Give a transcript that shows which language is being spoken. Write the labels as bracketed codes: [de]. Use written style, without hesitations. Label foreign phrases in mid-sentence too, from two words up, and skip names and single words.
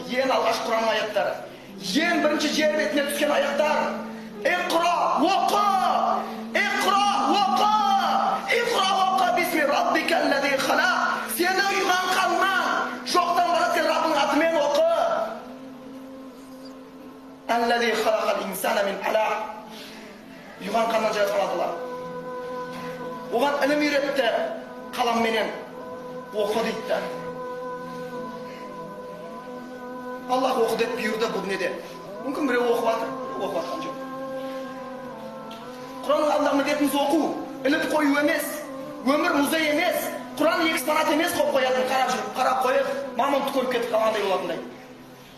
[kk] Ең алғаш Құран аяттары, ең бірінші жер бетіне түскен аяттар. Иқра, оқы! Иқра, оқы! Иқра, оқы! [ar] باسم ربك الذي خلق. [kk] Сені ұйған қаннан, жоқтан бара сен Раббың атымен оқы. [ar] الذي خلق الإنسان من علق. [kk] Ұйған қаннан жаратқан Алла. Оған ілім үйретті, қаламменен оқы дейді. Аллах оқы деп бұйырды бұл дүниеде. Мүмкін біреу оқып жатыр, оқып жатқан жоқ. Құранның Аллах міндетіміз оқу, іліп қою емес, өмір музей емес, Құран экспонат емес қойып қоятын, қарап жүріп, қарап қойып, мамонтты көріп кетіп қалғандай болатындай.